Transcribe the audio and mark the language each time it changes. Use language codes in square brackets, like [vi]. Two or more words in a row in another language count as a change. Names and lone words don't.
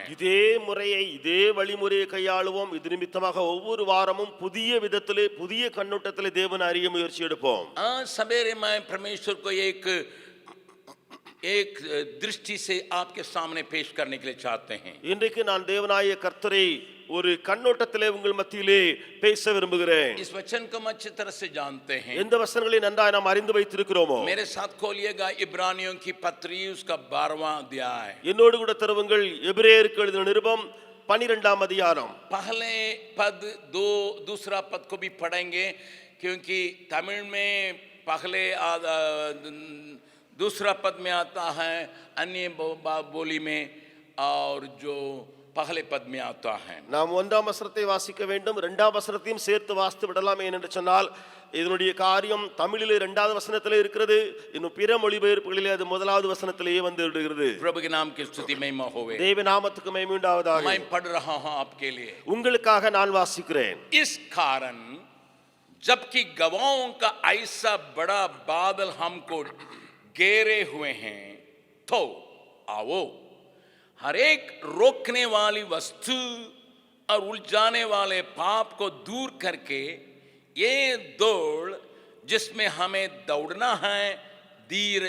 [ta] இதே முறையை, இதே வழிமுறையை கையாளுவோம்। இது நிமித்தமாக ஒவ்வொரு வாரமும் புதிய விதத்திலே, புதிய கண்ணோட்டத்திலே தேவனை அறிய முயற்சி எடுப்போம்। [hi] आज सवेरे मैं परमेश्वर को एक दृष्टि से आपके सामने पेश करने के लिए चाहते हैं। [ta] இன்றைக்கு நான் தேவனாய கர்த்தரை ஒரு கண்ணோட்டத்திலே உங்கள் மத்தியிலே பேச விரும்புகிறேன்। [hi] इस वचन को हम अच्छी तरह से जानते हैं। [ta] எந்த வசனங்களை நன்றாய் நாம் அறிந்து வைத்திருக்கிறோமோ [hi] मेरे साथ खोलिएगा इब्रानियों की पत्री, उसका 12वां अध्याय। [ta] என்னோடு கூட தருவங்கள் எபிரேயருக்கு எழுதின நிருபம் 12ஆம் அதிகாரம்। [hi] पहले पद दूसरा पद को भी पढ़ेंगे, क्योंकि तमिल में पहले दूसरा पद में आता है, अन्य बोली में, और जो पहले पद में आता है। [ta] நாம் 1ஆம் வசனத்தை வாசிக்க வேண்டும், 2ஆம் வசனத்தையும் சேர்த்து வாசித்து விடலாம்। ஏனென்று சொன்னால் இதனுடைய காரியம் தமிழிலே 2வது வசனத்திலே இருக்கிறது, இன்னும் பிற மொழிபெயர்ப்புகளிலே அது 1வது வசனத்திலேயே வந்து விடுகிறது। [hi] प्रभु के नाम की स्तुति महिमा होवे। [ta] தேவ நாமத்துக்கு மகிமை உண்டாவதாக। [hi] मैं पढ़ रहा हूं आपके लिए, [ta] உங்களுக்காக நான் வாசிக்கிறேன்। [hi] इस कारण जबकि गवाहों का ऐसा बड़ा बादल हमको घेरे हुए हैं, तो आओ हर एक रोकने वाली वस्तु और उलझाने वाले पाप को दूर करके ये दौड़ जिसमें हमें दौड़ना है, धीरज